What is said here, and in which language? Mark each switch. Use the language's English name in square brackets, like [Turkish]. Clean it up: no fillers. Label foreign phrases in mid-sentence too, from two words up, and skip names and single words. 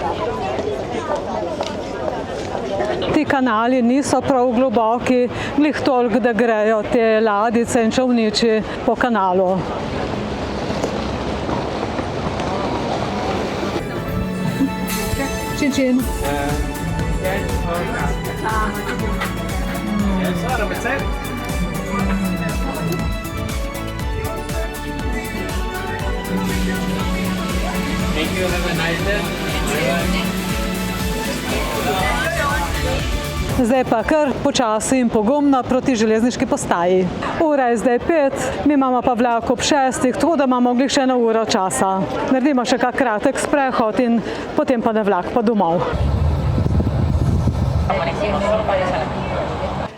[Slovenian] Ti kanali niso prav globoki, glih toliko, da grejo te ladjice in čolniči po kanalu. Čin. [English] Thank you, have a nice day. [Slovenian] Zdaj pa kar počasi in pogumno proti železniški postaji. Ura je zdaj 5, mi imamo pa vlak ob 6, tako da imamo glih še 1 uro časa. Naredimo še kak kratek sprehod in potem pa na vlak pa domov.